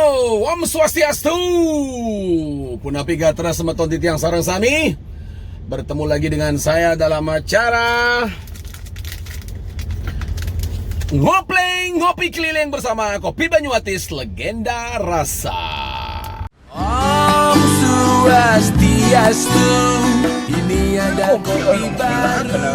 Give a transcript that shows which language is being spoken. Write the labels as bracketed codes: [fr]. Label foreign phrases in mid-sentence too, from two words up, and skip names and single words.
[ban] Om Swastiastu. Punapi gatra semeton titiang sarang sami. [id] Bertemu lagi dengan saya dalam acara ngopi keliling bersama Kopi Banyuatis Legenda Rasa. [ban] Om Swastiastu, [id] ini ada kopi baru.